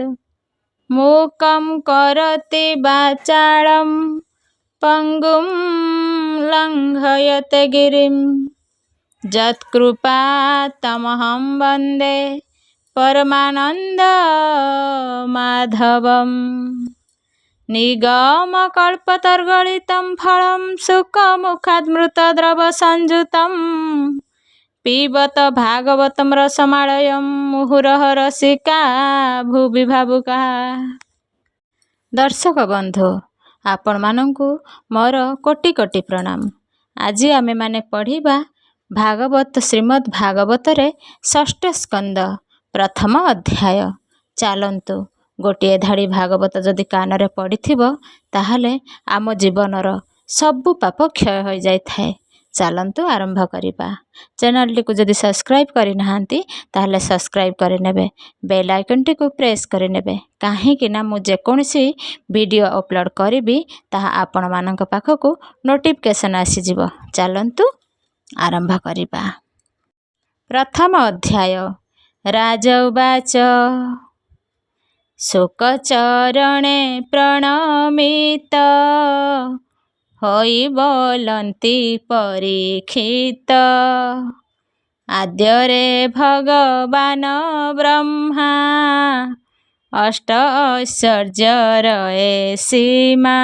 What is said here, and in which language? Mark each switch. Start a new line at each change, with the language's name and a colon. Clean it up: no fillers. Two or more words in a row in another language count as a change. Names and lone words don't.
Sanskrit: मूकं करोति वाचालं पंगुं लङ्घयते गिरिं यत्कृपातमहं वन्दे परमानन्दमाधवम्। निगमकल्पतरुगलितं फलं सुखमुखाद्मृतद्रवसंयुतं पिबत भागवतं रसमालयं मुहुरः रसिका भुवि भावुका।
Odia: ଦର୍ଶକ ବନ୍ଧୁ ଆପଣ ମାନଙ୍କୁ ମୋର କୋଟି କୋଟି ପ୍ରଣାମ। ଆଜି ଆମେ ମାନେ ପଢ଼ିବା ଭାଗବତ ଶ୍ରୀମଦ୍ ଭାଗବତ ରେ ଷଷ୍ଠ ସ୍କନ୍ଧ ପ୍ରଥମ ଅଧ୍ୟାୟ। ଚାଲନ୍ତୁ ଗୋଟେ ଧାଡ଼ି ଭାଗବତ ଯଦି କାନ ରେ ପଡ଼ିଥିବ ତାହାଲେ ଆମ ଜୀବନର ସବୁ ପାପ କ୍ଷୟ ହୋ ଯାଇ ଥାଏ। ଚାଲନ୍ତୁ ଆରମ୍ଭ କରିବା। चैनल टी को जदि सब्सक्राइब करि नाहांती ताहले सब्सक्राइब करि नेबे,
English: bell icon
Odia: ଟି କୁ प्रेस କରି ନେବେ, କାହିଁକି ନା ମୁଁ ଯେ କୋଉସି वीडियो अपलोड କରିବି ତାହା ଆପଣ ମାନଙ୍କ ପାଖକୁ नोटिफिकेशन ଆସି ଯିବ। ଚାଲନ୍ତୁ ଆରମ୍ଭ କରିବା। ପ୍ରଥମ ଅଧ୍ୟାୟ। ରାଜଉବାଚ ଶୋକଚରଣେ ପ୍ରଣମିତ ହୋଇ ବୋଲନ୍ତି ପରୀକ୍ଷିତ। ଆଦ୍ୟରେ ଭଗବାନ ବ୍ରହ୍ମା ଅଷ୍ଟ ଐଶ୍ୱର୍ଯ୍ୟର ସୀମା।